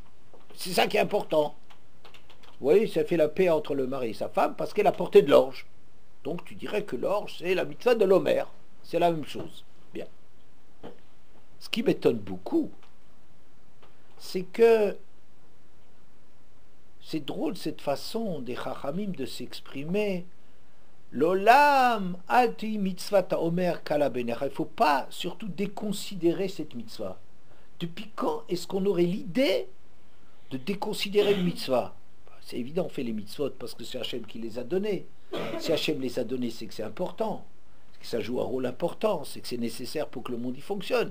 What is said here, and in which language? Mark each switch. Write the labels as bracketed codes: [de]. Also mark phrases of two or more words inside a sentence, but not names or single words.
[fr] C'est ça qui est important. Vous voyez, ça fait la paix entre le mari et sa femme parce qu'elle a porté de l'orge. Donc tu dirais que l'orge, c'est la mitzvah de l'Omer. C'est la même chose. Bien. Ce qui m'étonne beaucoup, c'est que c'est drôle cette façon des Chachamim de s'exprimer. [he] לעולם אל תהי מצות עומר קלה בעיניך. [fr] Il ne faut pas surtout déconsidérer cette mitzvah. Depuis quand est-ce qu'on aurait l'idée de déconsidérer une mitzvah. C'est évident, on fait les mitzvot parce que c'est Hachem qui les a donnés. Si Hachem les a donnés, c'est que c'est important, c'est que ça joue un rôle important, c'est que c'est nécessaire pour que le monde y fonctionne.